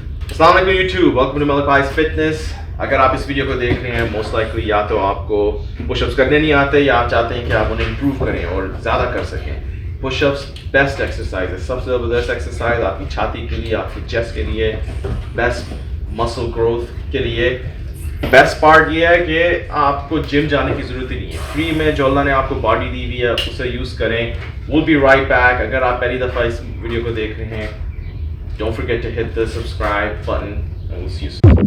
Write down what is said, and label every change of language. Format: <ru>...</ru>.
<en>अस्सलाम वालेकुम YouTube, welcome to Malik Bhai's Fitness.</en> <hi>अगर आप इस वीडियो को देख रहे हैं मोस्ट लाइकली या तो आपको पुशअप्स करने नहीं आते या आप चाहते हैं कि आप उन्हें इम्प्रूव करें और ज़्यादा कर सकें. पुशअप्स बेस्ट एक्सरसाइज है, सबसे ज़बरदस्त एक्सरसाइज आपकी छाती के लिए, आपकी चेस्ट के लिए, बेस्ट मसल ग्रोथ के लिए. बेस्ट पार्ट ये है कि आपको जिम जाने की ज़रूरत ही नहीं है. फ्री में जो अल्लाह ने आपको बॉडी दी हुई है उसे यूज़ करें.</hi> <en>We'll be right back.</en> <hi>अगर आप पहली दफ़ा इस वीडियो को देख रहे हैं,</hi> <en>don't forget to hit the subscribe button and we'll see you soon.</en>